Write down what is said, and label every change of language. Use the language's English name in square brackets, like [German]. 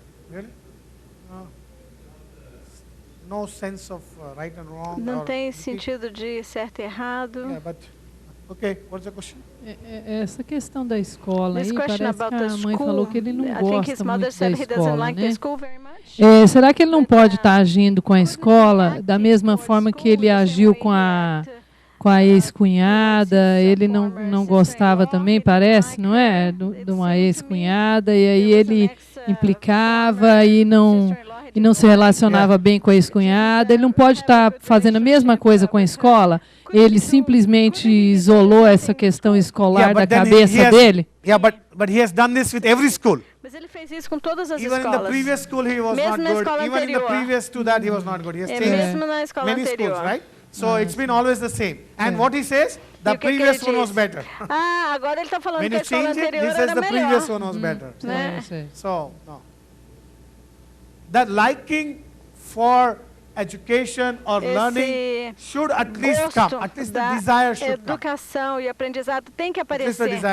[English] Really? No sense of right and wrong. [Portuguese] Não tem sentido de certo e errado. [English] Yeah, but okay, what's the question? [Portuguese] Essa questão da escola aí, parece que a mãe falou que ele não gosta muito da escola, né? Será que ele não pode estar agindo com a escola da mesma forma que ele agiu com a ex-cunhada? Ele não gostava também, parece, não é? De uma ex-cunhada, e aí ele implicava e não se relacionava bem com a ex-cunhada. Ele não pode estar fazendo a mesma coisa com a escola? Ele simplesmente isolou essa questão escolar da cabeça dele? [English] But he has done this with every school. [Portuguese] Mas ele fez isso com todas as escolas. [English] Even in the previous school he was not good. Even in the previous to that he was not good. He has changed many schools, right? So it's been always the same. And what he says, the previous one was better. [Portuguese] Agora ele está falando que a escola anterior era melhor. [English] He says the previous one was better. So, no. That liking for education or learning should at least come. At least the desire should come. [Portuguese] Educação e aprendizado tem que aparecer.